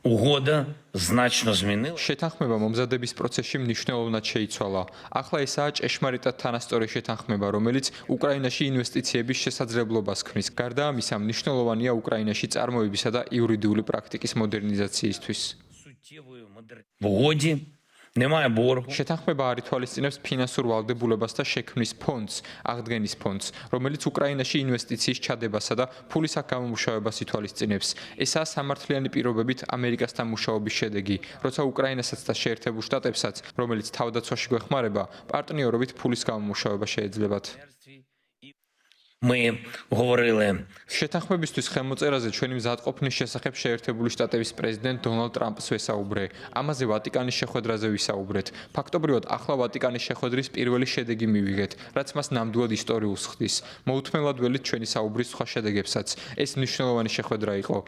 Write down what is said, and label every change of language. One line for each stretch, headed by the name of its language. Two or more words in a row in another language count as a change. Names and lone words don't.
Ukrainian: Угода значно змінила.
Georgian: შეთანხმება მომზადების პროცესში მნიშვნელოვნად შეიცვალა. ახლა ესაა ჭეშმარიტად თანასწორი შეთანხმება, რომელიც უკრაინაში ინვესტიციების შესაძლებლობას ქმნის. გარდა ამისა, მნიშვნელოვანია უკრაინაში წარმოებისა და იურიდიული პრაქტიკის მოდერნიზაციისთვის.
Ukrainian: В угоді немає боргу.
Georgian: შეთანხმება არ ითვალისწინებს ფინანსურ ვალდებულებას და შექმნის ფონდს, აღდგენის ფონდს, რომელიც უკრაინაში ინვესტიციის ჩადებასა და ფულის გამომუშავებას ითვალისწინებს. ესაა სამართლიანი პირობებით ამერიკასთან მუშაობის შედეგი, როცა უკრაინასაც და შეერთებულ შტატებსაც, რომელიც თავდაცვაში გვეხმარება, პარტნიორობით ფულის გამომუშავება შეეძლებათ.
Ukrainian: Ми говорили
Georgian: შეთანხმებისთვის ხელმოწერაზე ჩვენი მზადყოფნის შესახებ შეერთებული შტატების პრეზიდენტ დონალდ ტრამპს ვესაუბრე. ამაზე ვატიკანის შეხვედრაზე ვისაუბრეთ. ფაქტობრივად, ახლა ვატიკანის შეხვედრის პირველი შედეგი მივიღეთ, რაც მას ნამდვილად ისტორიულს ხდის. მოუთმენლად ველით ჩვენი საუბრის სხვა შედეგებსაც. ეს მნიშვნელოვანი შეხვედრა იყო.